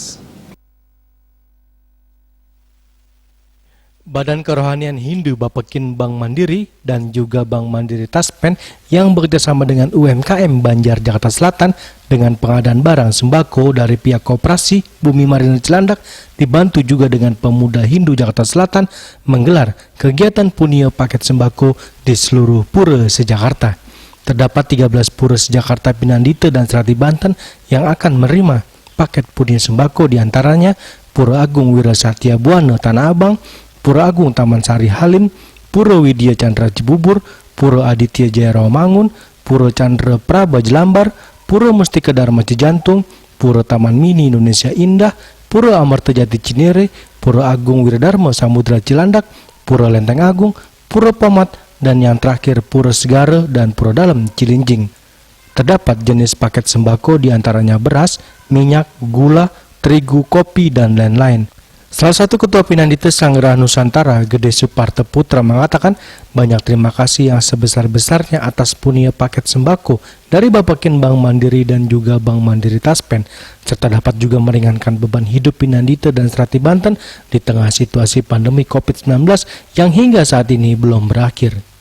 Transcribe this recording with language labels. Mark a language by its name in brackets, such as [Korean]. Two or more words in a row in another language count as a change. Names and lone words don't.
[Indonesian] Badan Kerohanian Hindu Bapekin Bank Mandiri dan juga Bank Mandiri Taspen yang bekerjasama dengan UMKM Banjar Jakarta Selatan dengan pengadaan barang sembako dari pihak koperasi Bumi Marina Cilandak dibantu juga dengan pemuda Hindu Jakarta Selatan menggelar kegiatan Punia Paket Sembako di seluruh pura seJakarta. Terdapat 13 pura seJakarta, Pinandita dan Serati Banten yang akan menerima paket Punia Sembako, diantaranya Pura Agung Wirasatya Buana Tanah Abang, Pura Agung Taman Sari Halim, Pura Widya Chandra Cibubur, Pura Aditya Jaya Rawamangun, Pura Chandra Praba Jelambar, Pura Mustika Dharma Cijantung, Pura Taman Mini Indonesia Indah, Pura Amarta Jati Cinere, Pura Agung Wiradharma Samudra Cilandak, Pura Lenteng Agung, Pura Pamat, dan yang terakhir Pura Segara dan Pura Dalam Cilinjing. Terdapat jenis paket sembako diantaranya beras, minyak, gula, terigu, kopi, dan lain-lain. Salah satu Ketua Pinandita Sanggraha Nusantara, Gede Suparte Putra, mengatakan banyak terima kasih yang sebesar-besarnya atas punia paket sembako dari Bapekin Bank Mandiri dan juga Bank Mandiri Taspen, serta dapat juga meringankan beban hidup Pinandita dan Serati Banten di tengah situasi pandemi COVID-19 yang hingga saat ini belum berakhir.